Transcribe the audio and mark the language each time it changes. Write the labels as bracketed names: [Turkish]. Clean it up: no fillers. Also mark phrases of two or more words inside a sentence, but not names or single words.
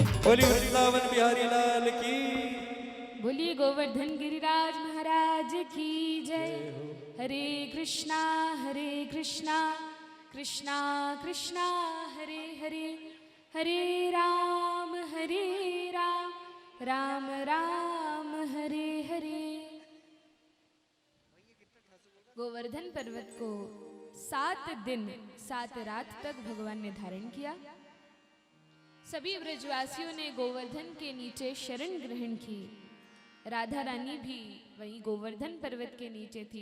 [Hindi] बोली वृंदावन बिहारी लाल की। बोलिए गोवर्धन गिरिराज महाराज की जय। हरे कृष्णा कृष्णा कृष्णा हरे हरे, हरे राम राम राम हरे हरे। गोवर्धन पर्वत को 7 दिन 7 रात तक भगवान ने धारण किया। सभी ब्रजवासियों ने गोवर्धन के नीचे शरण ग्रहण की। राधा रानी भी वहीं गोवर्धन पर्वत के नीचे थी।